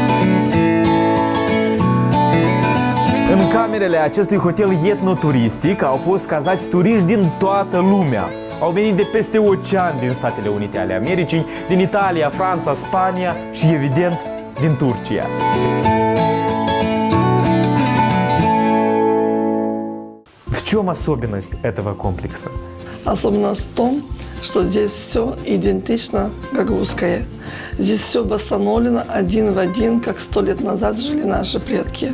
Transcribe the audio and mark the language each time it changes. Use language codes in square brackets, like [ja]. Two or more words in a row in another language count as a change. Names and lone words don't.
[ro] În camerele acestui hotel etnoturistic au fost cazați turiști din toată lumea. Au venit de peste ocean din Statele Unite ale Americii, din Italia, Franța, Spania și, evident, din Turcia. [ru] В чем особенность этого комплекса? Особенность в том, что здесь все идентично гагузское. Здесь все восстановлено один в один, как 100 лет назад жили наши предки.